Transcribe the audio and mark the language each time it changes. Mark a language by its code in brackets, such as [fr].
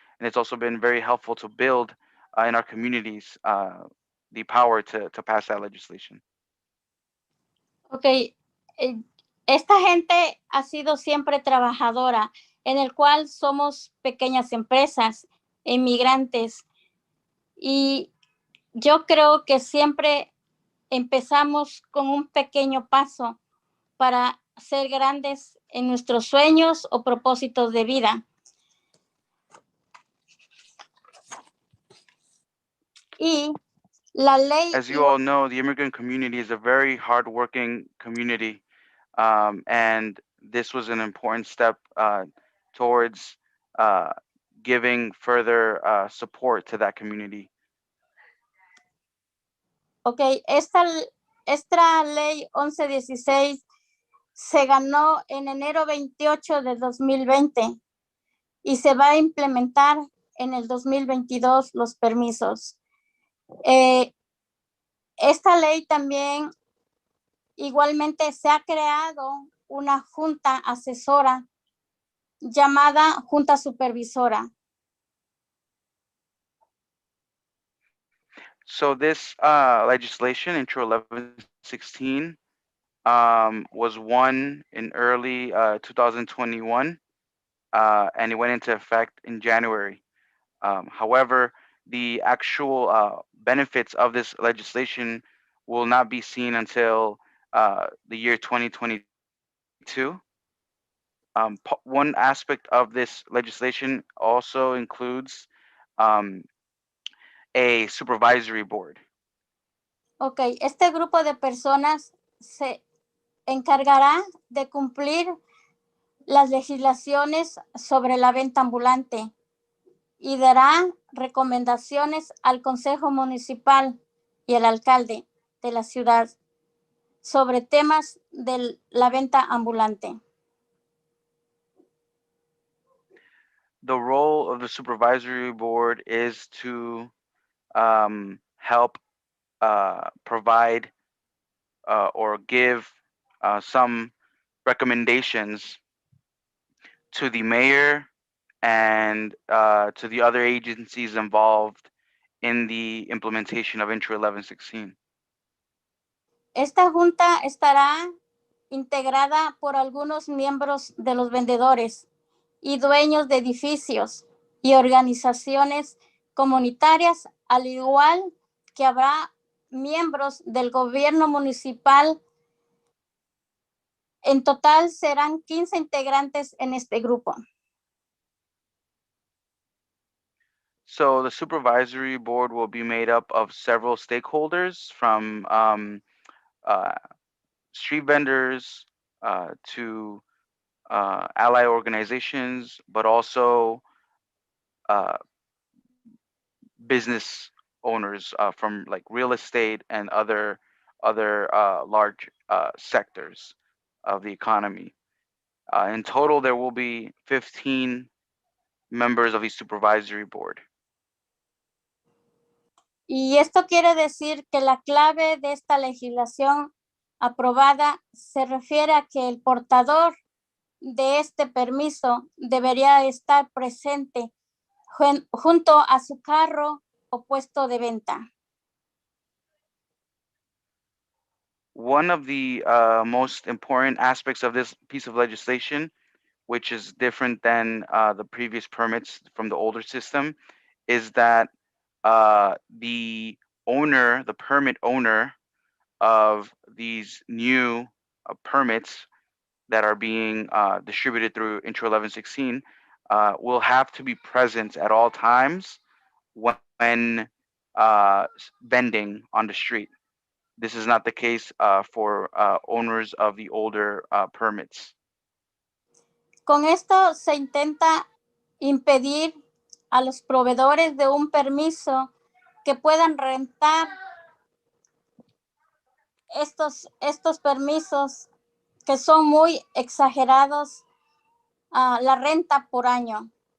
[en] And it's also been very helpful to build in our communities the power to pass that legislation. [es] Ok, esta gente ha sido siempre trabajadora, en el cual somos pequeñas empresas, inmigrantes, y yo creo que siempre empezamos con un pequeño paso para ser grandes en nuestros sueños o propósitos de vida. Y la ley... [en] As you all know, the immigrant community is a very hardworking community, and this was an important step towards giving further support to that community. [es] Ok, esta ley 1116 se ganó en enero 28 de 2020 y se va a implementar en el 2022 los permisos. Esta ley también igualmente se ha creado una junta asesora llamada Junta Supervisora. [en] So this legislation, Intro 1116, was won in early 2021, and it went into effect in January. However, the actual benefits of this legislation will not be seen until the year 2022. One aspect of this legislation also includes a supervisory board. [es] Ok, este grupo de personas se encargará de cumplir las legislaciones sobre la venta ambulante y dará recomendaciones al Consejo Municipal y al alcalde de la ciudad sobre temas de la venta ambulante. [en] The role of the supervisory board is to help provide or give some recommendations to the mayor and to the other agencies involved in the implementation of Intro 1116. [es] Esta junta estará integrada por algunos miembros de los vendedores y dueños de edificios y organizaciones comunitarias, al igual que habrá miembros del gobierno municipal. En total serán 15 integrantes en este grupo. [en] So the supervisory board will be made up of several stakeholders from street vendors to ally organizations, but also business owners from like real estate and other large sectors of the economy. In total, there will be 15 members of the supervisory board. [es] Y esto quiere decir que la clave de esta legislación aprobada se refiere a que el portador de este permiso debería estar presente junto a su carro o puesto de venta. [en] One of the most important aspects of this piece of legislation, which is different than the previous permits from the older system, is that the owner, the permit owner of these new permits that are being distributed through Intro 1116 will have to be present at all times when vending on the street. This is not the case for owners of the older permits. [es] Con esto se intenta impedir a los proveedores de un permiso que puedan rentar estos permisos que son muy exagerados, la renta por año.